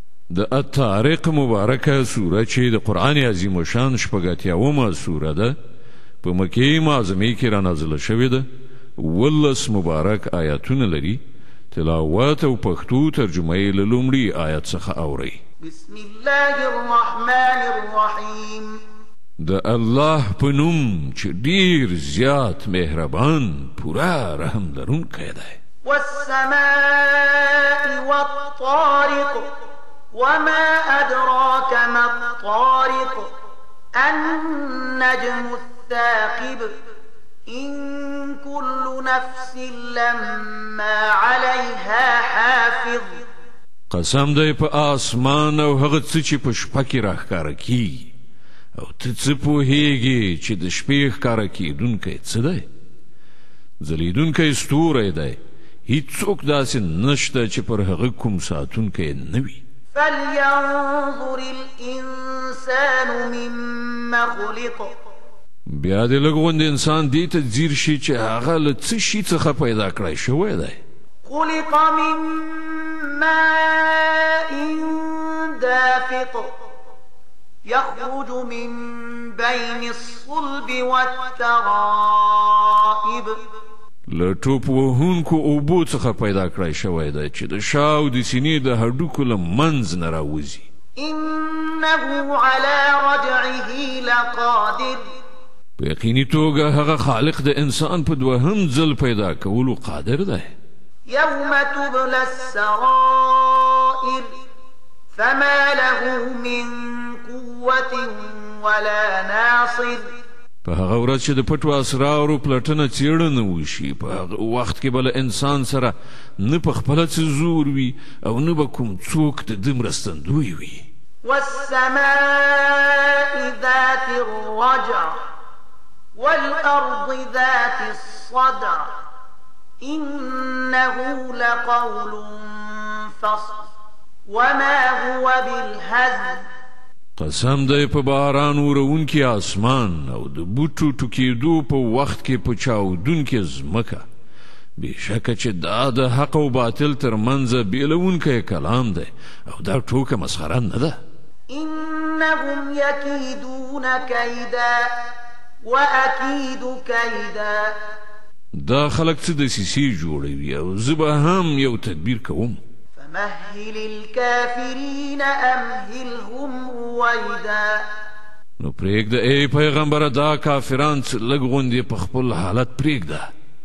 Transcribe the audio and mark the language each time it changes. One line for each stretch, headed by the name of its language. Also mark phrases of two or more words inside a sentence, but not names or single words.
Pashto: د الطارق مبارکه سوره چې د قرآن عظیم الشان شپږ سوره ده په مکې معظمې کې رانازله شوې ده 18 مبارک آیاتونه لري تلاوت او پښتو ترجمه یې له لومړي آیت څخه اورئ
Arabic: بسم الله الرحمن الرحیم
Pashto: د الله په نوم چې ډیر زیات مهربان پورا رحم لرونکی دی
Arabic: والسماء والطارق وما أدراك ما الطارق النجم الثاقب إن كل نفس لما عليها حافظ
Pashto: قسم دی په آسمان او هغه څه چې په شپه کې راښکاره کیږي او ته څه پوهیږي چې د شپې ښکاره کیدونکی څه دی ځلیدونکی ستوری دی هیڅوک داسې نشته چې پر هغه کوم ساتونکی نه وي
Arabic: فلينظر الإنسان مما خلق
Pashto: بیا دې لږ غوندې انسان دې ته ځیر شي چې هغه له څه شي څخه پیدا کړی شوی دی
Arabic: خلق من ماء دافق يخرج من بين الصلب والترائب
Pashto: له ټوپ وهونکو اوبو څخه پیدا کړی شوی دی چې د شا او د سینې د هډوکو له منځ نه راوځي
Arabic: إنه على رجعه لقادر
Pashto: په یقیني توګه هغه خالق د انسان په دوهم ځل پیدا کولو قادر دی
Arabic: يوم تبلى السرائر فما له من قوة ولا ناصر
Pashto: په هغه ورځ چې د پټو اسرارو پلټنه څېړنه وشي په هغه وخت کې به له انسان سره نه په خپله څه زور وي او نه به کوم څوک د ده مرستندوی وي
Arabic: والسماء ذات الرجع والأرض ذات الصدع إنه لقول فصل وما هو بالهزل
Pashto: قسم دی په باران ورونکي آسمان او د بوټو ټوکېدو په وخت کې په چاودونکې ځمکه بېشکه چې دا د حق او باطل ترمنځه بېلونکی کلام دی او دا ټوکه مسخره نه ده
Arabic: إنهم يكيدون كيدا وأكيد كيدا
Pashto: دا خلک څه دسیسې جوړوي او زه به هم یو تدبیر کوم
Arabic: فمهل الكافرين أمهلهم رويدا
Pashto: نو پرېږده ای پیغمبره دا کافران څه لږ غوندې په خپل حالت پرېږده